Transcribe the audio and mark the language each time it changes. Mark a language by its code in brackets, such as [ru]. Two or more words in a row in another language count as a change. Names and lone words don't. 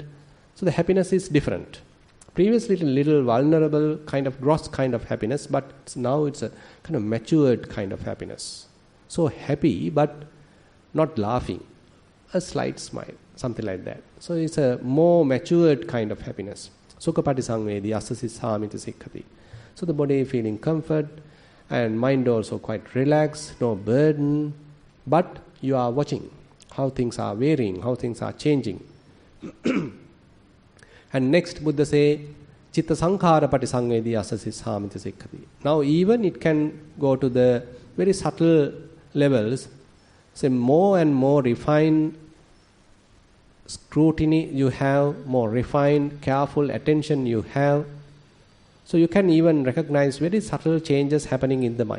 [en] So the happiness is different. Previously little vulnerable, kind of gross kind of happiness, but now it's a kind of matured kind of happiness. So happy but not laughing, a slight smile, something like that. So it's a more matured kind of happiness. [pi] Sukha patisangvedi asasissamiti sikkati. [en] So the body feeling comfort and mind also quite relaxed, no burden, but you are watching how things are varying, how things are changing. And next Buddha say, [pi] Chitta sankhara patisangvedi asasissamiti sikkati. [en] Now even it can go to the very subtle levels, say more and more refined scrutiny you have, more refined, careful attention you have. So you can even recognize very subtle changes happening in the mind.